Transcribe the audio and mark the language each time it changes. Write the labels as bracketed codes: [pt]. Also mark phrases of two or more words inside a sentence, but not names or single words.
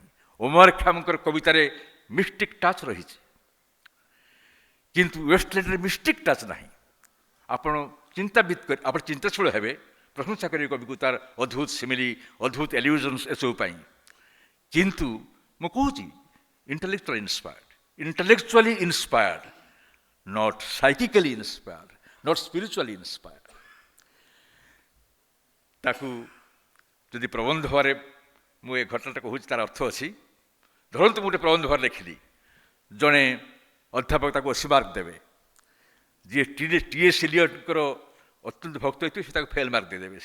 [or] ଓମର ଖ୍ୟାମଙ୍କର କବିତାରେ [en] mystic touch [or] ରହିଛି, କିନ୍ତୁ ୱେଷ୍ଟଲ୍ୟାଣ୍ଡରେ [en] mystic touch [or] ନାହିଁ। ଆପଣ ଚିନ୍ତାବିତ କରି, ଆପଣ ଚିନ୍ତାଶୀଳ ହେବେ, ପ୍ରଶଂସା କରିବେ କବିକୁ ତାର ଅଦ୍ଭୁତ ସିମିଲି, ଅଦ୍ଭୁତ ଏଲ୍ୟୁଜନ୍ସ ଏସବୁ ପାଇଁ। କିନ୍ତୁ ମୁଁ କହୁଛି [en] intellectually inspired, intellectually inspired, not psychically inspired, not spiritually inspired. [or] ତାକୁ ଯଦି ପ୍ରବନ୍ଧ ଭାବରେ ମୁଁ ଏ ଘଟଣାଟା କହୁଛି, ତାର ଅର୍ଥ ଅଛି। ଧରନ୍ତୁ ମୁଁ ଗୋଟେ ପ୍ରବନ୍ଧ ଭାବରେ ଲେଖିଲି, ଜଣେ ଅଧ୍ୟାପକ ତାକୁ 80 ମାର୍କ ଦେବେ। ଯିଏ T.S. Eliotଙ୍କର ଅତ୍ୟନ୍ତ ଭକ୍ତ ହେଇଥିବେ ସେ ତାକୁ [en] fail mark [or] ଦେଇଦେବେ।